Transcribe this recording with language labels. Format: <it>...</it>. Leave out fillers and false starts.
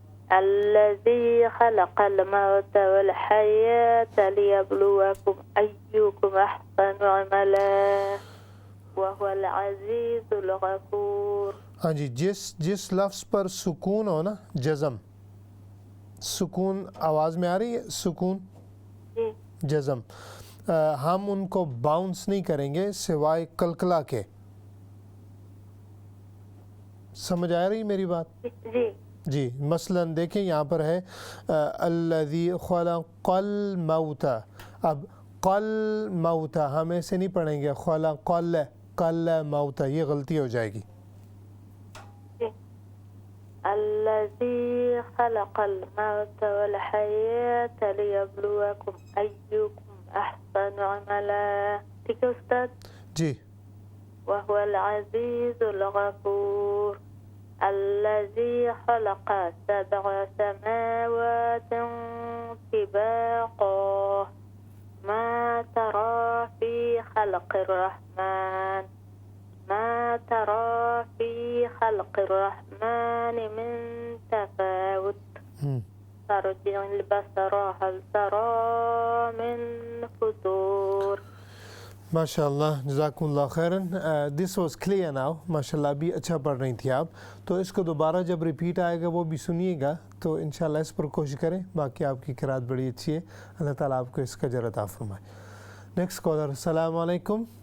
<ar>الذي خلق الموت والحياة ليبلوكم أيكم أحسن عملا وهو العزيز الغفور.</ar> <ur>ہاں جی، جس لفظ پر سکون ہو نا، جزم، سکون آواز میں آ رہی ہے، سکون جی جزم، ہم ان کو باؤنس نہیں کریں گے سوائے قلقلہ کے. سمجھ آ رہی میری بات؟ جی جی. مثلا دیکھیں یہاں پر ہے</ur> <ar>الذی خلق الموت،</ar> <ur>اب الموت ہم ایسے نہیں پڑھیں گے</ur> <ar>خلق الموت،</ar> <ur>یہ غلطی ہو جائے گی.</ur> <ar>الذي خلق الموت والحياة ليبلوكم أيكم أحسن عملا.</ar> <ur>ٹھیک ہے استاد جی.</ur> <ar>وهو العزيز الغفور الذي خلق 7 سماوات طباقا ما ترى في خلق الرحمن ما ترى في خلق الرحمن من تفاوت ترجع البصر هل ترى من فطور.</ar> <ur>ماشاء اللہ جزاکم اللہ خیراً.</ur> <en>This was clear now.</en> <ur>ماشاء اللہ ابھی اچھا پڑھ رہی تھی آپ. تو اس کو دوبارہ جب ریپیٹ آئے گا وہ بھی سنیے گا تو انشاءاللہ اس پر کوشش کریں. باقی آپ کی قرات بڑی اچھی ہے. اللہ تعالیٰ آپ کو اس کا اجر عطا فرمائے. Next collar. السلام علیکم.</ur>